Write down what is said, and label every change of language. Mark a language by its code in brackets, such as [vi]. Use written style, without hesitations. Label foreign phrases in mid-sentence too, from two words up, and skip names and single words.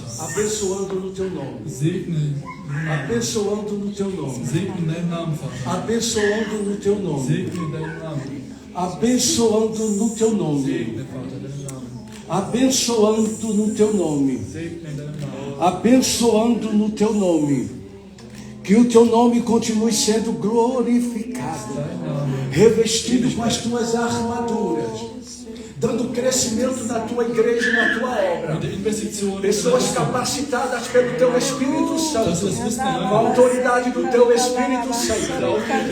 [pt] abençoando no Teu nome. [de] Segne, [pt] Abençoando no Teu nome. [de] segne in deinem Namen, Vater. [pt] Abençoando no Teu nome. [de] Segne in deinem Namen. [pt] Abençoando no Teu nome. [de] Segne, Vater, in deinem Namen. [pt] Abençoando no Teu nome. [de] Segne in deinem Namen. [pt] Abençoando no Teu nome. Que o Teu nome continue sendo glorificado, revestido com as Tuas armaduras, dando crescimento na Tua igreja e na Tua obra. Pessoas capacitadas pelo Teu Espírito Santo, com a autoridade do Teu Espírito Santo.